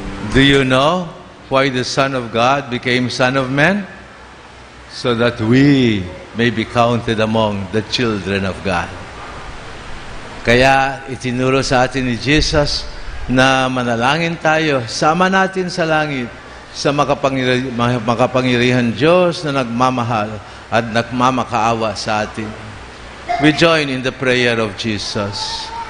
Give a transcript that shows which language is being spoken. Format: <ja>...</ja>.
<en>Do you know why the Son of God became Son of Man? So that we may be counted among the children of God.</en> <tl>Kaya itinuro sa atin ni Jesus na manalangin tayo, sama natin sa langit sa makapangyarihan Diyos na nagmamahal at nagmamakaawa sa atin.</tl> <en>We join in the prayer of Jesus.</en>